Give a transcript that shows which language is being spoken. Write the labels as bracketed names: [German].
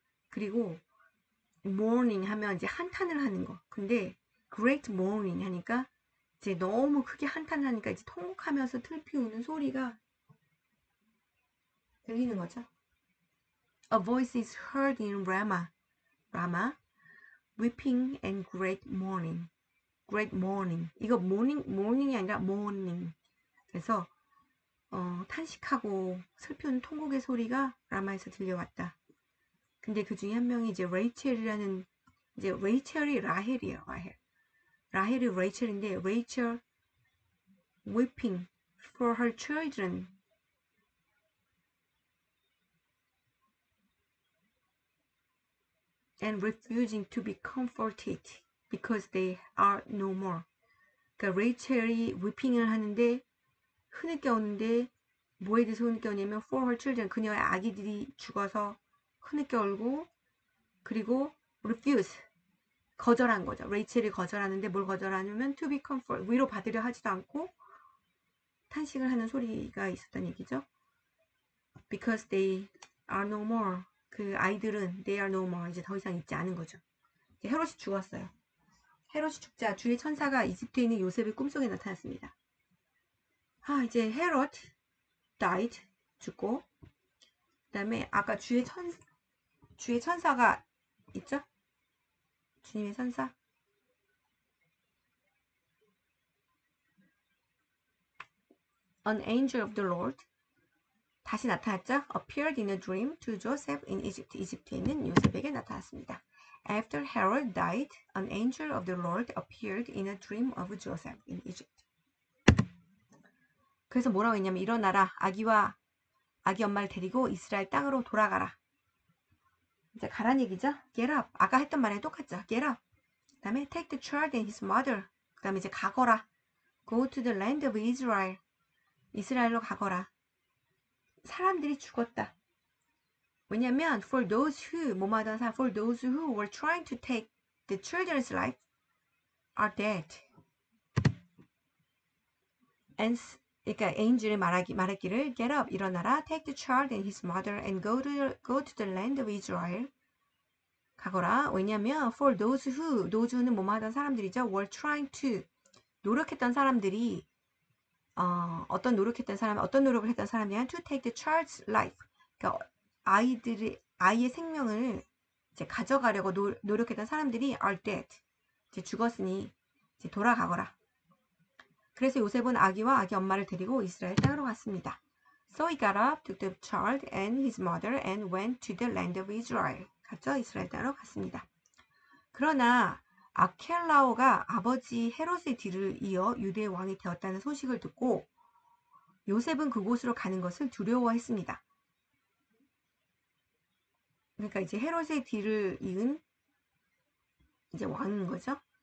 [Korean] 그리고 mourning 하면 이제 한탄을 하는 거. 근데 great mourning 하니까 이제 너무 크게 한탄을 하니까 이제 통곡하면서 슬피 우는 소리가 들리는 거죠. [English] A voice is heard in Rama. Rama, weeping and great mourning. great mourning. [Korean] 이거 mourning이 아니라 mourning. 그래서 탄식하고 슬피 우는 통곡의 소리가 라마에서 들려왔다. 근데 그 중에 한 명이 이제 레이첼이라는, 이제 레이첼이 라헬이에요. 라헬이 레이첼인데, 레이첼 [English] weeping for her children. and refusing to be comforted because they are no more. [Korean] 그러니까 레이첼이 weeping을 하는데 흐느껴 오는데 뭐에 대해서 흐느껴 오냐면 [English] for her children, [Korean] 그녀의 아기들이 죽어서 흐느껴 울고, 그리고 refuse, 거절한 거죠. 레이첼이 거절하는데 뭘 거절하냐면 [English] to be comforted, [Korean] 위로 받으려 하지도 않고 탄식을 하는 소리가 있었다는 얘기죠. [English] because they are no more. [Korean] 그 아이들은 [English] they are no more, [Korean] 이제 더 이상 있지 않은 거죠. 헤롯이 죽었어요. 헤롯이 죽자 주의 천사가 이집트에 있는 요셉의 꿈속에 나타났습니다. 이제 헤롯 died, 죽고, 그 다음에 아까 주의 천사가 있죠? 주님의 천사. [English] An angel of the Lord [Korean] 다시 나타났죠? [English] Appeared in a dream to Joseph in Egypt. [Korean] 이집트에 있는 요셉에게 나타났습니다. [English] After Herod died, an angel of the Lord appeared in a dream of Joseph in Egypt. [Korean] 그래서 뭐라고 했냐면 일어나라. 아기와 아기 엄마를 데리고 이스라엘 땅으로 돌아가라. 이제 가란 얘기죠. [English] Get up. [Korean] 아까 했던 말이랑 똑같죠. [English] Get up. [Korean] 그 다음에 [English] take the child and his mother. [Korean] 그 다음에 이제 가거라. [English] Go to the land of Israel. [Korean] 이스라엘로 가거라. 사람들이 죽었다. 왜냐면 [English] for those who, [Korean] 뭐뭐하던 사람, [English] for those who were trying to take the children's life are dead. And [Korean] 그러니까 angel이 말하기를 [English] get up, [Korean] 일어나라, [English] take the child and his mother and go to the land of Israel. [Korean] 가거라. 왜냐면 [English] for those who [Korean] 는 뭐뭐하던 사람들이죠. [English] were trying to, [Korean] 노력했던 사람들이 어떤 노력을 했던 사람이냐 [English] to take the child's life. [Korean] 그러니까 아이의 생명을 이제 가져가려고 노력했던 사람들이 [English] are dead. [Korean] 이제 죽었으니 이제 돌아가거라. 그래서 요셉은 아기와 아기 엄마를 데리고 이스라엘 땅으로 갔습니다. [English] So he got up, took the child and his mother and went to the land of Israel. [Korean] 갔죠? 이스라엘 땅으로 갔습니다. 그러나 아켈라오가 아버지 헤롯의 뒤를 이어 유대의 왕이 되었다는 소식을 듣고 요셉은 그곳으로 가는 것을 두려워했습니다. 그러니까 이제 헤롯의 뒤를 이은 이제 왕인 거죠.